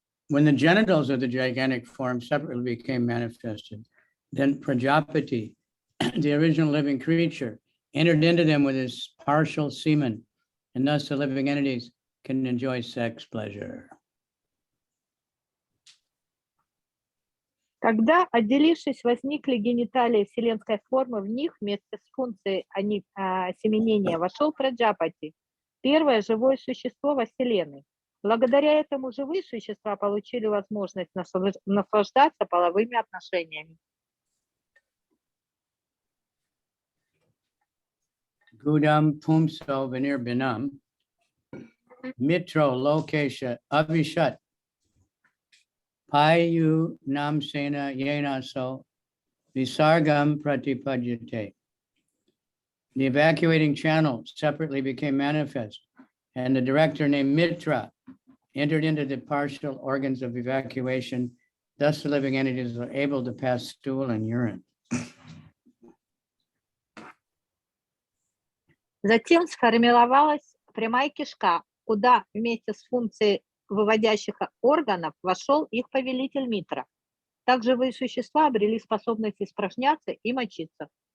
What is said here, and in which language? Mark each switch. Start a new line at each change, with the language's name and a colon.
English: When the genitals of the gigantic form separately became manifested, then Prajapati, the original living creature, entered into them with his partial semen, and thus the living entities can enjoy sex pleasure.
Russian: Когда, отделившись, возникли гениталии вселенской формы, в них вместе с функцией осеменения вошел Праджапати, первое живое существо во Вселенной. Благодаря этому живые существа получили возможность наслаждаться половыми отношениями.
Sanskrit: Gudam pumso vinirbinam mitro lokesha avishat payu namsena yenaso visargam pratipadyate.
English: The evacuating channel separately became manifest, and the director named Mitra entered into the partial organs of evacuation. Thus the living entities are able to pass stool and urine.
Russian: Затем сформировалась прямая кишка, куда вместе с функцией выводящих органов вошел их повелитель Митра. Так живые существа обрели способность испражняться и мочиться.